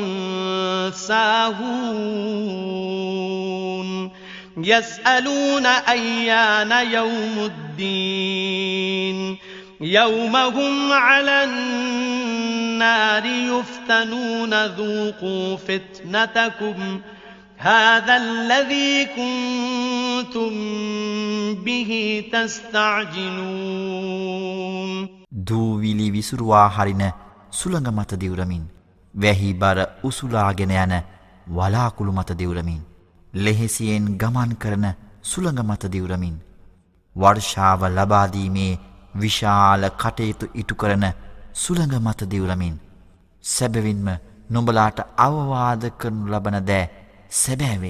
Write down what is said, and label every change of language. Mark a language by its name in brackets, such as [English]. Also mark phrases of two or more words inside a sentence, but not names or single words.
[Arabic] ساهون يسألون أيان يوم الدين يوم هم على النار يفتنون ذوقوا فتنتكم هذا الذي كنتم به تستعجلون [Sinhala] දූවිලි විසුරුවා හරින සුළඟ මත දිවුරමින් වැහි බර උසුලාගෙන යන වලාකුළු මත දිවුරමින් ලෙහෙසියෙන් ගමන් කරන සුළඟ මත දිවුරමින් වර්ෂාව ලබා දීමේ විශාල කටයුතු ඉටු කරන සුළඟ මත දිවුරමින් සැබවින්ම නුඹලාට අවවාද කරනු ලබන දෑ සැබෑ වෙයි.